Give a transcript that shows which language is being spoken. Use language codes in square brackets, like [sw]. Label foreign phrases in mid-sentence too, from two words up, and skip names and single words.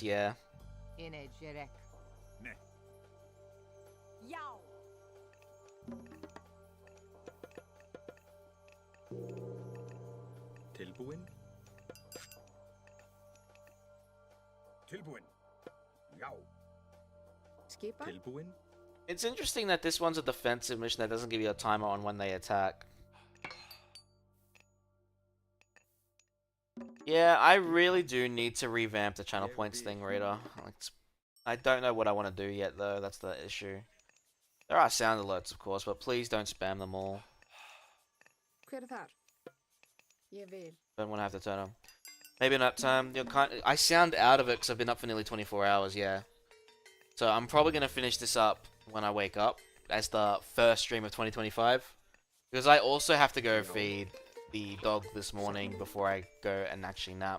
[en] Yeah. In a Jerek. [is] Ne. Tilbúin. Tilbúin. Já. Skipan. Tilbúin. [en] It's interesting that this one's a defensive mission that doesn't give you a timer on when they attack. Yeah, I really do need to revamp the channel points thing, Rita. I don't know what I want to do yet, though. That's the issue. There are sound alerts, of course, but please don't spam them all. [is] Hver þar? Ég vil. [en] Don't want to have to turn them. Maybe not. I sound out of it because I've been up for nearly 24 hours. Yeah. So I'm probably gonna finish this up when I wake up as the first stream of 2025, because I also have to go feed the dog this morning before I go and actually nap.